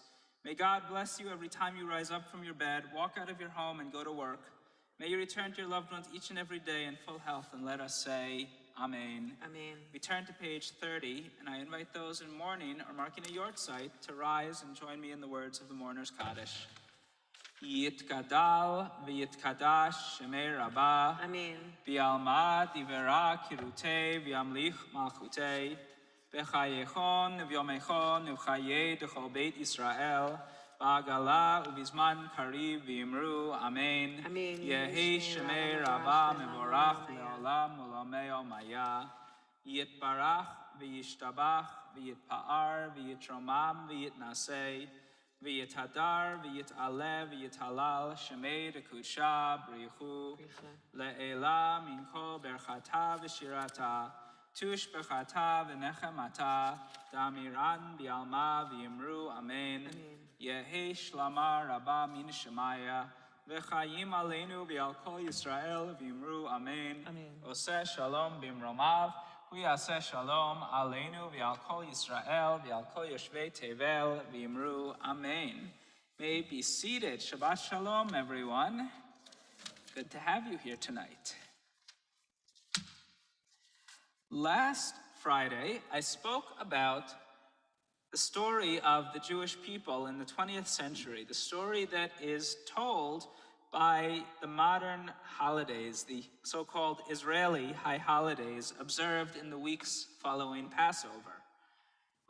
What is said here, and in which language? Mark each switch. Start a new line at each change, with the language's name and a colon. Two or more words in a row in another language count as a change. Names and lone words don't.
English: May God bless you every time you rise up from your bed, walk out of your home, and go to work. May you return to your loved ones each and every day in full health, and let us say, Amen. Amen. We turn to page 30, and I invite those in mourning or marking a yortzeit to rise and join me in the words of the mourner's Kaddish.
Aramaic: יתגדל ויתקדש שמה רבא. Amen. בעלמא די ברא כרעותה וימליך מלכותה. בחייכון וביומיכון ובחיי דכל בית ישראל. בעגלא ובזמן קריב ואמרו. Amen. Amen. יהא שמה רבא מברך לעלם ולעלמי עלמיא. יתברך וישתבח ויתפאר ויתרומם ויתנשא. ויתהדר ויתעלה ויתהלל שמה דקדשא בריך הוא לעלא, מן כל ברכתא ושירתא תשבחתא ונחמתא דאמירן בעלמא ואמרו אמן. יהא שלמא רבא מן שמיא וחיים
Hebrew: עלינו ועל כל ישראל
Aramaic: ואמרו אמן.
Hebrew: עשה שלום במרומיו ויעשה שלום עלינו ועל כל ישראל ועל כל יושבי תבל ואמרו אמן.
English: May be seated.
Hebrew: שבת שלום,
English: everyone. Good to have you here tonight. Last Friday, I spoke about the story of the Jewish people in the 20th century, the story that is told by the modern holidays, the so-called Israeli high holidays observed in the weeks following Passover.